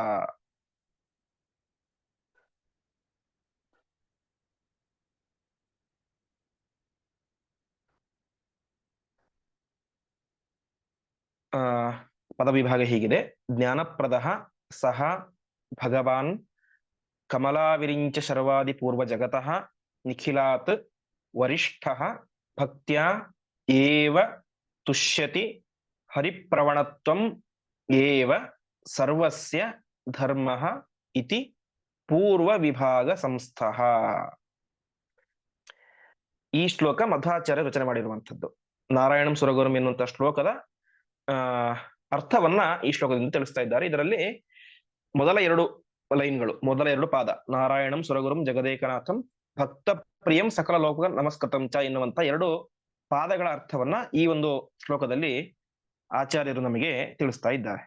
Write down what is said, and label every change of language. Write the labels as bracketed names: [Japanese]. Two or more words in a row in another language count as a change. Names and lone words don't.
[Kannada] ಪದವಿಭಾಗ ಹೀಗಿದೆ: [Sanskrit] ಜ್ಞಾನಪ್ರದ ಸಹ ಭಗವಾನ್ ಕಮಲಾವಿರಿಂಚ ಶರ್ವಾದಿ ಪೂರ್ವ ಜಗತಃ ನಿಖಿಲಾತ್ ವರಿಷ್ಠ ಭಕ್ತ್ಯಾ ಏವ ತುಷ್ಯತಿ ಹರಿಪ್ರವಣತ್ವಂ ಏವ ಸರ್ವಸ್ಯ ಧರ್ಮಃ ಇತಿ ಪೂರ್ವ ವಿಭಾಗ ಸಂಸ್ಥಃ. [Kannada] ಈ ಶ್ಲೋಕ ಮಧ್ವಾಚಾರ್ಯ ರಚನೆ ಮಾಡಿರುವಂಥದ್ದು. [Sanskrit] ನಾರಾಯಣಂ ಸುರಗುರುಂ [Kannada] ಎನ್ನುವಂತಹ ಶ್ಲೋಕದ ಅರ್ಥವನ್ನ ಈ ಶ್ಲೋಕದಿಂದ ತಿಳಿಸ್ತಾ ಇದ್ದಾರೆ. ಇದರಲ್ಲಿ ಮೊದಲ 2 ಲೈನ್ಗಳು, ಮೊದಲ 2 ಪಾದ, [Sanskrit] ನಾರಾಯಣಂ ಸುರಗುರುಂ ಜಗದೇಕನಾಥಂ ಭಕ್ತ ಪ್ರಿಯಂ ಸಕಲ ಲೋಕ ನಮಸ್ಕೃತಂ ಚ [Kannada] ಎನ್ನುವಂತ 2 ಪಾದಗಳ ಅರ್ಥವನ್ನ ಈ ಒಂದು ಶ್ಲೋಕದಲ್ಲಿ ಆಚಾರ್ಯರು ನಮಗೆ ತಿಳಿಸ್ತಾ ಇದ್ದಾರೆ.